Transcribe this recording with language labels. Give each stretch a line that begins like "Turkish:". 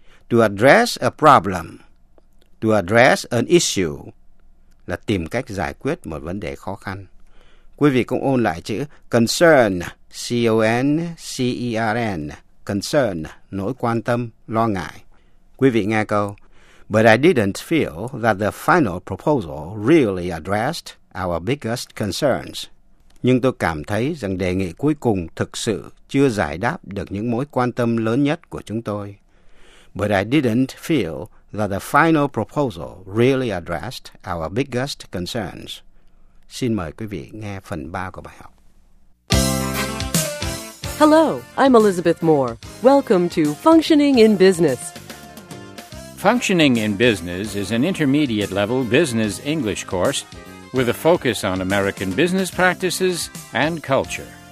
English: To address a problem, to address an issue,
Vietnamese: là tìm cách giải quyết một vấn đề khó khăn. Quý vị cũng ôn lại chữ concern, C-O-N-C-E-R-N, concern, nỗi quan tâm, lo ngại. Quý vị nghe câu,
English: but I didn't feel that the final proposal really addressed our biggest concerns.
Vietnamese: Nhưng tôi cảm thấy rằng đề nghị cuối cùng thực sự chưa giải đáp được những mối quan tâm lớn nhất của chúng tôi.
English: But I didn't feel that the final proposal really addressed our biggest concerns.
Vietnamese: Xin mời quý vị nghe phần 3 của bài học.
English: Hello, I'm Elizabeth Moore. Welcome to Functioning in Business. Functioning in Business is an intermediate level business English course with a focus on American business practices and culture.